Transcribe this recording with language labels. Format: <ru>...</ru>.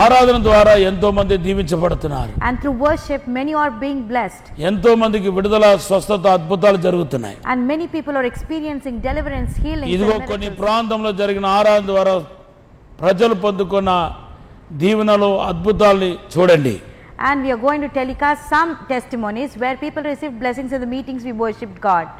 <te>ఆరాధన ద్వారా ఎంతో మంది దీవించబడుతున్నారు.</te> <en>And through worship, many are being blessed.</en> <te>ఎంతో మందికి విడుదల, స్వస్థత, అద్భుతాలు జరుగుతున్నాయి.</te> <en>And many people are experiencing deliverance, healing.</en> <te>ఇదిగో కొన్ని ప్రాంతంలో జరిగిన ఆరాధన ద్వారా ప్రజలు పొందుకున్న దీవెనలు, అద్భుతాల్ని చూడండి.</te> <en>And we are going to telecast some testimonies where people received blessings in the meetings we worshipped God.</en>